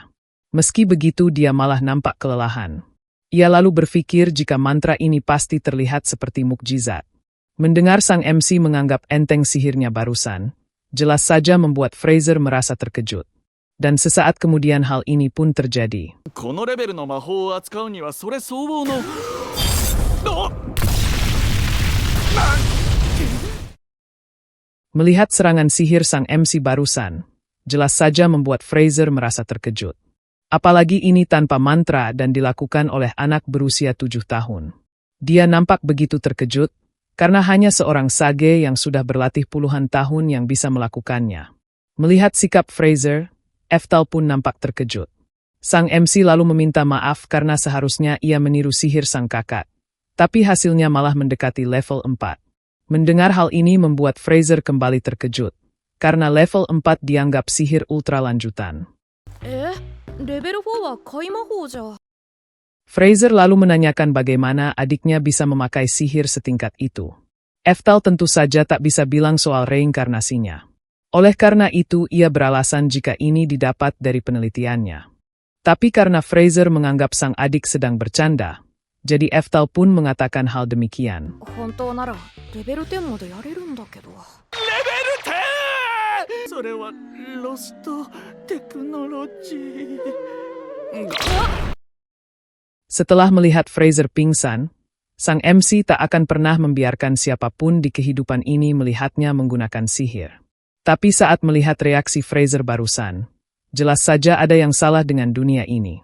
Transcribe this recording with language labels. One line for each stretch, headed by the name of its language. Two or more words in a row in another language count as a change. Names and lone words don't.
Indonesian: Meski begitu dia malah nampak kelelahan. Ia lalu berpikir jika mantra ini pasti terlihat seperti mukjizat. Mendengar sang MC menganggap enteng sihirnya barusan, jelas saja membuat Fraser merasa terkejut. Dan sesaat kemudian hal ini pun terjadi.
Japanese: このレベルの魔法を扱うにはそれ相応の。
Indonesian: Melihat serangan sihir sang MC barusan, jelas saja membuat Fraser merasa terkejut. Apalagi ini tanpa mantra dan dilakukan oleh anak berusia 7 tahun. Dia nampak begitu terkejut, karena hanya seorang sage yang sudah berlatih puluhan tahun yang bisa melakukannya. Melihat sikap Fraser, Eftal pun nampak terkejut. Sang MC lalu meminta maaf karena seharusnya ia meniru sihir sang kakak. Tapi hasilnya malah mendekati level 4. Mendengar hal ini membuat Fraser kembali terkejut, karena level 4 dianggap sihir ultra lanjutan.
Japanese: レベル4は怪魔法じゃ。
Indonesian: Fraser lalu menanyakan bagaimana adiknya bisa memakai sihir setingkat itu. Eftal tentu saja tak bisa bilang soal reinkarnasinya. Oleh karena itu ia beralasan jika ini didapat dari penelitiannya. Tapi karena Fraser menganggap sang adik sedang bercanda, jadi Eftal pun mengatakan hal demikian.
Japanese: 本当ならレベル10までやれるんだけど。レベル 10! それはロストテクノロジー。
Indonesian: Setelah melihat Fraser pingsan, sang MC tak akan pernah membiarkan siapapun di kehidupan ini melihatnya menggunakan sihir. Tapi saat melihat reaksi Fraser barusan, jelas saja ada yang salah dengan dunia ini.